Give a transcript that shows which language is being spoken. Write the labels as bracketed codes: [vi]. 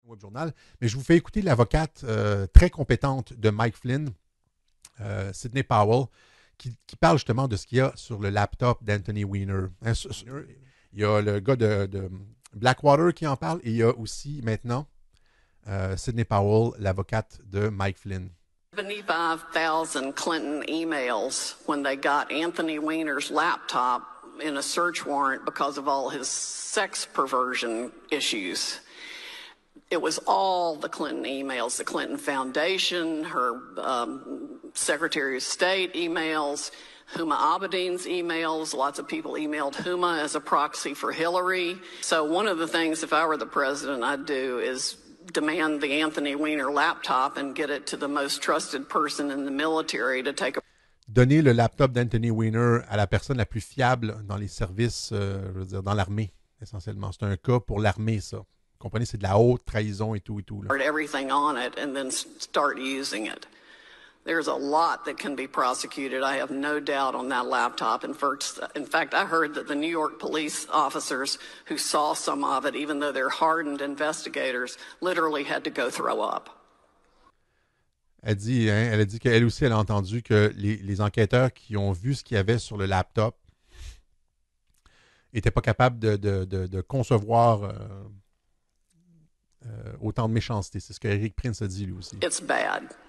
[fr] Web Journal, mais je vous fais écouter l'avocate très compétente de Mike Flynn, Sidney Powell, qui parle justement de ce qu'il y a sur le laptop d'Anthony Weiner. Il y a le gars de Blackwater qui en parle, et il y a aussi maintenant Sidney Powell, l'avocate de Mike Flynn. [en] 75,000 Clinton emails when they got Anthony Weiner's laptop in a search warrant because of all his sex perversion issues. It was all the Clinton emails, the Clinton Foundation, her Secretary of State emails, Huma Abedin's emails. Lots of people emailed Huma as a proxy for Hillary. So one of the things, if I were the president, I'd do is demand the Anthony Weiner laptop and get it to the most trusted person in the military to take a... [fr] Donner le laptop d'Anthony Weiner à la personne la plus fiable dans les services, je veux dire, dans l'armée, essentiellement. C'est un cas pour l'armée, ça. Vous comprenez, c'est de la haute trahison et tout. Là. [en] Everything on it and then start using it. There's a lot that can be prosecuted. I have no doubt on that laptop. In fact, I heard that the New York police officers who saw some of it, even though they're hardened investigators, literally had to go throw up. [fr] Elle a dit qu'elle aussi, elle a entendu que les enquêteurs qui ont vu ce qu'il y avait sur le laptop n'étaient pas capables de concevoir autant de méchanceté. C'est ce que Eric Prince a dit lui aussi. [en] It's bad.